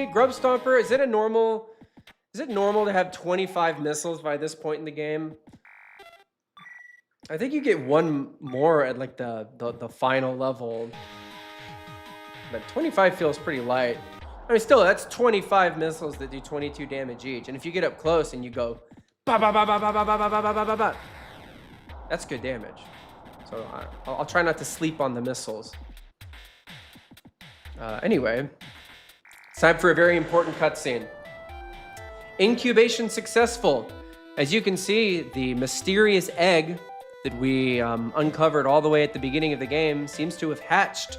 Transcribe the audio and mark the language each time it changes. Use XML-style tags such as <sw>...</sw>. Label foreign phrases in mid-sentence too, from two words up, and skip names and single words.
<en>Grub Stomper, is it normal to have 25 missiles by this point in the game? I think you get one more at like the final level. But 25 feels pretty light. I mean, still, that's 25 missiles that do 22 damage each. And if you get up close and you go, ba ba ba ba ba ba ba ba ba ba ba ba, that's good damage. So I'll try not to sleep on the missiles. Anyway, it's time for a very important cutscene. Incubation successful. As you can see, the mysterious egg that we uncovered all the way at the beginning of the game seems to have hatched.</en>